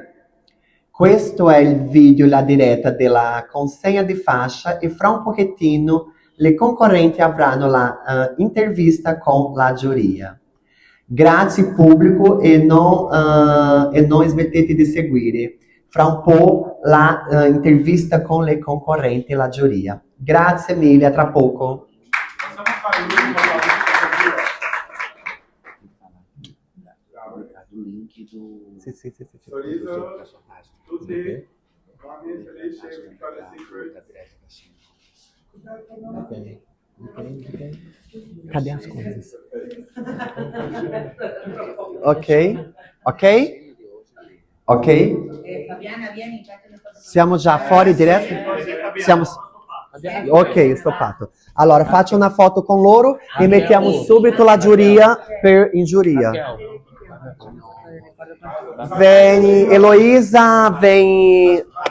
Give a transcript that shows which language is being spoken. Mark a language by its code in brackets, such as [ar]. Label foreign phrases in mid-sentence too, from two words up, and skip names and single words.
[it] Questo è il video, la diretta della consegna di fascia e fra un pochettino le concorrenti avranno la intervista con la giuria. Grazie pubblico e non smettete di seguire. Fra un po' la intervista con le concorrenti e la giuria. Grazie mille, a tra poco. Possiamo fare l'ultimo cosa? Do link do. Sì. Sorriso. Tutti. Buoni, felici, Victoria's Secret. [pt] Cadê as coisas? Ok. Ok? Ok? [it] Siamo già fuori diretto? Siamo... Ok, stoppato. Allora, faccio una foto con loro e mettiamo subito la giuria in giuria. [pt] Vem, Heloísa, vem.